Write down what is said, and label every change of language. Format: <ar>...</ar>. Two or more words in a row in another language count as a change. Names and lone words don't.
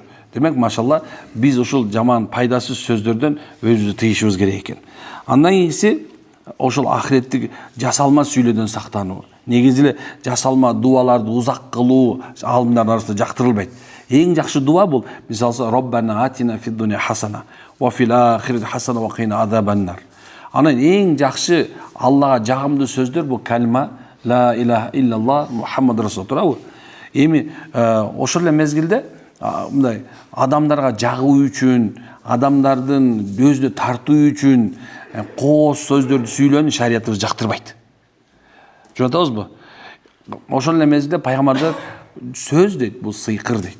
<ky>Демек, машалла, биз ушул жаман пайдасыз сөздөрдөн өзүбүздү тыйышыбыз керек экен. Андан кийинкиси ошол ахиреттик жасалма сүйлөөдөн сактануу. Негизи эле жасалма дуаларды узак кылуу аалымдардын арасында жактырылбайт. Эң жакшы дуа бул, мисалы,</ky> <ar>ربنا آتنا في الدنيا حسنة وفي الآخرة حسنة وقنا عذاب النار.</ar> <ky>Анан эң жакшы Аллага жагымдуу сөздөр бул калма</ky> <ar>لا إله إلا الله محمد رسول</ar> <ky>турабы. Эми ошол эле мезгилде мындай адамдарга жагуу үчүн, адамдардын өзүнө тартуу үчүн кооз сөздөрдү сүйлөөнү шариятыбыз жактырбайт. Жөнөт атабызбы? Ошол эле мезгилде пайгамбардар сөз дейт, бул сыйкыр дейт.</ky>